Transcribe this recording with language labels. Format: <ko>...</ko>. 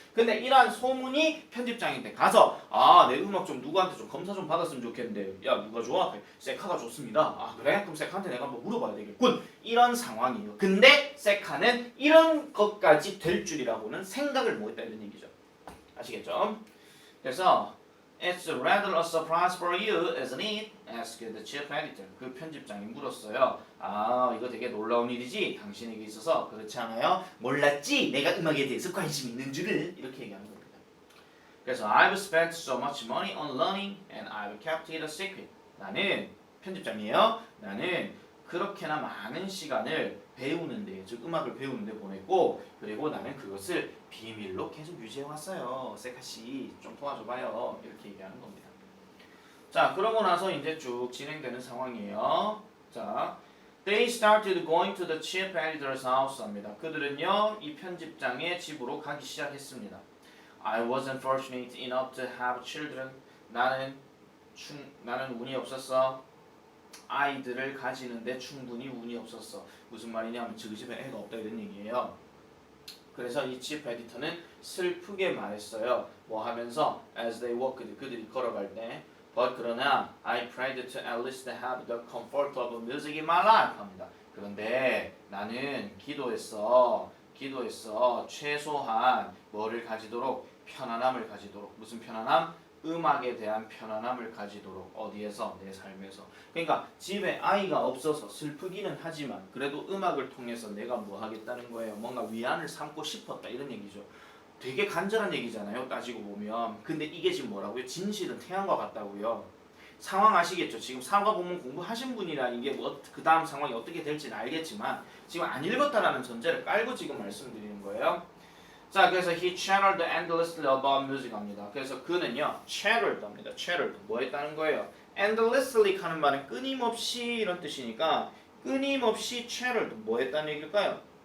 <ko>근데 이러한 소문이 편집장인데 가서 내 음악 좀 누구한테 좀 검사 좀 받았으면 좋겠는데 야 누가 좋아? 세카가 좋습니다. 아 그래? 그럼 세카한테 내가 한번 물어봐야 되겠군. 이런 상황이에요. 근데 세카는 이런 것까지 될 줄이라고는 생각을 못했다 이런 얘기죠. 아시겠죠? 그래서</ko> <en>It's rather a surprise for you, isn't it? asked the chief editor.</en> <ko>그 편집장이 물었어요. 이거 되게 놀라운 일이지? 당신에게 있어서 그렇지 않아요? 몰랐지? 내가 음악에 대해서 관심 있는 줄을 이렇게 얘기하는 겁니다. 그래서</ko> <en>I've spent so much money on learning and I've kept it a secret.</en> <ko>나는 편집장이에요. 나는 그렇게나 많은 시간을 배우는데, 즉 음악을 배우는데 보냈고, 그리고 나는 그것을 비밀로 계속 유지해왔어요. 세카씨 좀 도와줘봐요. 이렇게 얘기하는 겁니다. 자, 그러고 나서 이제 쭉 진행되는 상황이에요.</ko> <en>자, they started going to the chief editor's house</en> <ko>합니다. 그들은요, 이 편집장의 집으로 가기 시작했습니다.</ko> <en>I wasn't fortunate enough to have children.</en> <ko>나는 운이 없었어. 아이들을 가지는데 충분히 운이 없었어. 무슨 말이냐면 그 집에 애가 없다 이런 얘기예요. 그래서 이 chief editor는 슬프게 말했어요. 뭐 하면서</ko> <en>as they walked</en> <ko>그들이 걸어갈 때</ko> <en>but</en> <ko>그러나</ko> <en>I prayed to at least have the comfort of music in my life</en> <ko>합니다. 그런데 나는 기도했어 최소한 뭐를 가지도록 편안함을 가지도록 무슨 편안함? 음악에 대한 편안함을 가지도록 어디에서? 내 삶에서. 그러니까 집에 아이가 없어서 슬프기는 하지만 그래도 음악을 통해서 내가 뭐 하겠다는 거예요. 뭔가 위안을 삼고 싶었다 이런 얘기죠. 되게 간절한 얘기잖아요. 따지고 보면. 근데 이게 지금 뭐라고요? 진실은 태양과 같다고요. 상황 아시겠죠? 지금 사과본문 공부하신 분이라 이게 뭐 그 다음 상황이 어떻게 될지는 알겠지만 지금 안 읽었다라는 전제를 깔고 지금 말씀드리는 거예요. 자, 그래서</ko> <en>he chattered endlessly about music</en> <ko>합니다. 그래서 그는요, chattered 합니다. chattered 뭐 했다는 거예요? endlessly 하는 말은 끊임없이 이런 뜻이니까 끊임없이 chattered 뭐 했다는 얘기일까요?</ko>